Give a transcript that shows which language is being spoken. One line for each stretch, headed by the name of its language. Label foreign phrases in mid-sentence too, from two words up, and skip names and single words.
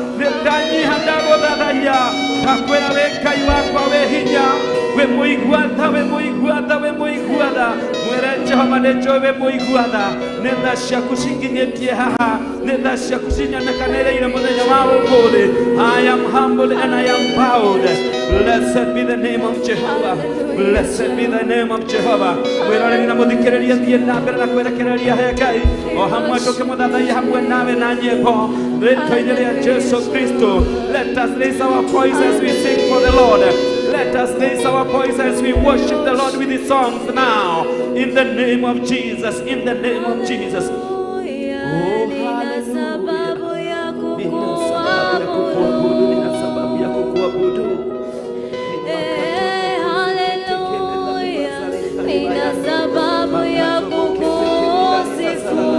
Kikuyu: Nĩ ndanyiha, ndagũthathaiya. Ndakwĩra wĩ Ngai wakwa wĩ hinya. Wĩ mũigua tha, wĩ mũigua tha, wĩ mũigua tha. Mwĩre Jehova, nĩ njũĩ wĩ mũigua tha. Nĩ tha ciaku cinginyĩtie haha. Nĩ tha ciaku cinyonekanĩrĩire mũthenya wa ũmũthĩ.
English: I am humble and I am bowed. Blessed be the name of Jehovah. Blessed be the name of Jehovah.
Kikuyu: Mwĩroreri na mũthikĩrĩria, thiĩ na mbere na kwerekereria he Ngai. O hamwe tũkĩmũthathaiya hamwe nawe na nyĩmbo. Rĩtwa-inĩ rĩa Jesu Kristo.
English: Let us raise our voice as we sing for the Lord. Let us raise our voice as we worship the Lord with the songs now. In the name of Jesus. In the name of Jesus. Oh, hallelujah.
Swahili: Nina sababu ya kukuabudu, nina sababu ya kukuabudu. Eh, hallelujah. Nina sababu ya kukusifu.